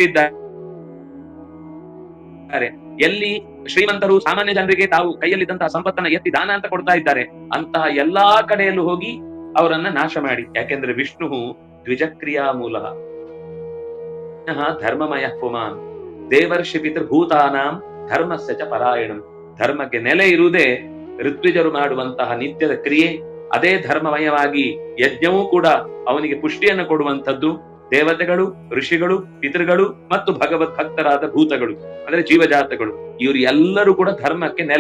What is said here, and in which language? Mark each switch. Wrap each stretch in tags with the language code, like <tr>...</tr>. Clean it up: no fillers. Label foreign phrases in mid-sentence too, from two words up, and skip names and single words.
<kn>ಕಟ್ಟಿದ್ದಾರೆ, ಎಲ್ಲಿ ಶ್ರೀಮಂತರು ಸಾಮಾನ್ಯ ಜನರಿಗೆ ತಾವು ಕೈಯಲ್ಲಿದ್ದಂತಹ ಸಂಪತ್ತನ್ನ ಎತ್ತಿ ದಾನ ಅಂತ ಕೊಡ್ತಾ ಇದ್ದಾರೆ, ಅಂತಹ ಎಲ್ಲಾ ಕಡೆಯಲ್ಲೂ ಹೋಗಿ ಅವರನ್ನ ನಾಶ ಮಾಡಿ.</kn> <sa>ಯಾಕೆಂದ್ರೆ ವಿಷ್ಣು ದ್ವಿಜಕ್ರಿಯಾ ಮೂಲ ಧರ್ಮಮಯ ಪುಮಾನ್ ದೇವರ್ಷಿ ಪಿತೃಭೂತಾನಾಂ ಧರ್ಮಸ್ಯ ಚ ಪರಾಯಣಂ.</sa> <kn>ಧರ್ಮಕ್ಕೆ ನೆಲೆ ಇರುವುದೇ ಋತ್ವಿಜರು ಮಾಡುವಂತಹ ನಿತ್ಯದ ಕ್ರಿಯೆ. ಅದೇ ಧರ್ಮಮಯವಾಗಿ ಯಜ್ಞವೂ ಕೂಡ ಅವನಿಗೆ ಪುಷ್ಟಿಯನ್ನು ಕೊಡುವಂಥದ್ದು. ದೇವತೆಗಳು, ಋಷಿಗಳು, ಪಿತೃಗಳು ಮತ್ತು ಭಗವತ್ ಭಕ್ತರಾದ ಭೂತಗಳು ಅಂದ್ರೆ ಜೀವಜಾತಗಳು, ಇವರು ಎಲ್ಲರೂ ಕೂಡ ಧರ್ಮಕ್ಕೆ ನೆಲೆ.</kn>